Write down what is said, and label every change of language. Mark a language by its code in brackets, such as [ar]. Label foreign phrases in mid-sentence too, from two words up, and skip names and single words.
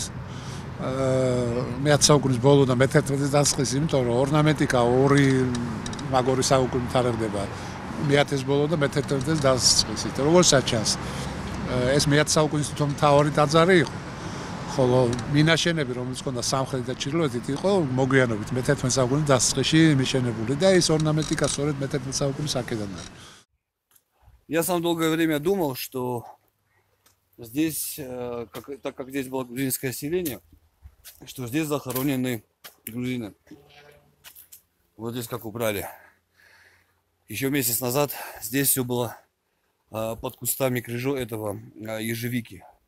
[ka] მე-10 საუკუნის ბოლო და მე-11-ის დასაწყისი, იმიტომ რომ ორნამენტიკა ორი მაგორი საუკუნე თარიღდება მე-10-ის ბოლო და მე-11-ის დასაწყისით. როგორც ჩანს, ეს მე-10 საუკუნის მთავარი ტაძარი იყო. ხოლო მინაშენები, რომელიც ჰქონდა სამხრეთით და ჩრდილოეთით, იყო მოგვიანებით მე-11 საუკუნის დასაწყისში მიშენებული და ეს ორნამენტიკა სწორედ მე-11 საუკუნის აქედან არის. [ru] Я сам долгое время думал, что здесь, так как здесь было грузинское селение, что здесь захоронены грузины. Вот здесь как убрали. Еще месяц назад здесь все было под кустами ежевики.